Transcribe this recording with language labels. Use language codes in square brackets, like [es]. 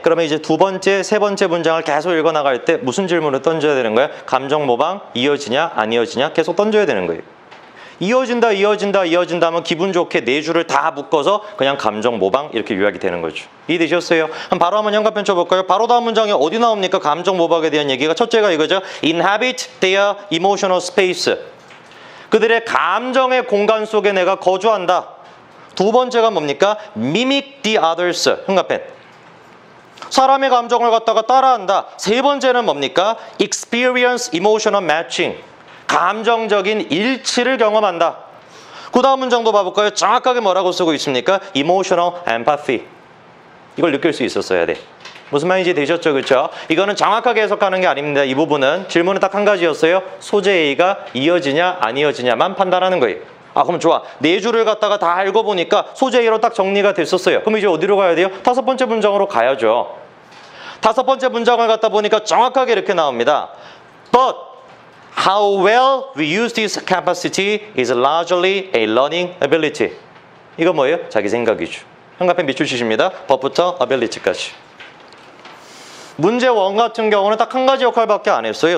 [ko] 그러면 이제 두 번째, 세 번째 문장을 계속 읽어나갈 때 무슨 질문을 던져야 되는 거야? 감정 모방 이어지냐 안 이어지냐 계속 던져야 되는 거예요. 이어진다 하면 기분 좋게 네 줄을 다 묶어서 그냥 감정 모방 이렇게 요약이 되는 거죠. 이해되셨어요? 그럼 바로 한번 현관편 쳐볼까요? 바로 다음 문장에 어디 나옵니까? 감정 모방에 대한 얘기가 첫째가 이거죠. [en] Inhabit their emotional space. [ko] 그들의 감정의 공간 속에 내가 거주한다. 두 번째가 뭡니까? [en] Mimic the others. [ko] 현관펜. 사람의 감정을 갖다가 따라한다. 세 번째는 뭡니까? [en] Experience emotional matching. [ko] 감정적인 일치를 경험한다. 그 다음 문장도 봐볼까요? 정확하게 뭐라고 쓰고 있습니까? [en] Emotional empathy. [ko] 이걸 느낄 수 있었어야 돼. 무슨 말인지 되셨죠? 그렇죠? 이거는 정확하게 해석하는 게 아닙니다. 이 부분은 질문은 딱 한 가지였어요. 소재 A가 이어지냐 안 이어지냐만 판단하는 거예요. 그럼 좋아. 네 줄을 갖다가 다 읽어보니까 소재 A로 딱 정리가 됐었어요. 그럼 이제 어디로 가야 돼요? 다섯 번째 문장으로 가야죠. 다섯 번째 문장을 갖다 보니까 정확하게 이렇게 나옵니다. [en] But how well we use this capacity is largely a learning ability. [ko] 이거 뭐예요? 자기 생각이죠. 현관펜 밑줄 치십니다. 법부터 ability까지. 문제 1 같은 경우는 딱 한 가지 역할밖에 안 했어요.